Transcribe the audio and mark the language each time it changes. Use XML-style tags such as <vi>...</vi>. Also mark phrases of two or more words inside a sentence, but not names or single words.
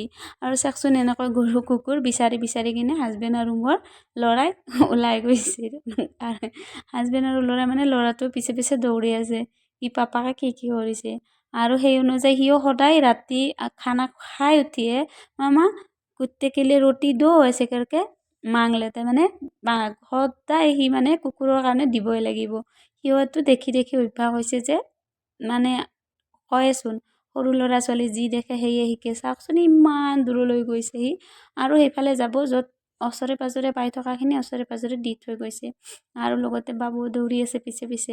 <as>আৰু চাওকচোন, এনেকৈ গৰু কুকুৰ বিচাৰি কিনে হাজবেণ্ড আৰু মোৰ ল'ৰাই ওলাই গৈছে। হাজবেণ্ড আৰু ল'ৰাই মানে ল'ৰাটো পিছে দৌৰি আছে, ই পাপাকে কি কৰিছে। আৰু সেই অনুযায়ী সিও সদায় ৰাতি খানা খাই উঠিয়ে</as> <hi>मामा कुत्ते के लिए रोटी दो ऐसे करके मांग लेते,</hi> <as>মানে সদায় সি মানে কুকুৰৰ কাৰণে দিবই লাগিব। সিহঁতো দেখি অভ্যাস হৈছে যে, মানে কয়েচোন, সৰু ল'ৰা ছোৱালী যি দেখে সেয়ে শিকে। চাওকচোন ইমান দূৰলৈ গৈছে সি, আৰু সেইফালে যাব য'ত ওচৰে পাজৰে পাই থকাখিনি ওচৰে পাজৰে দি থৈ গৈছে, আৰু লগতে বাবু দৌৰি আছে পিছে।</as>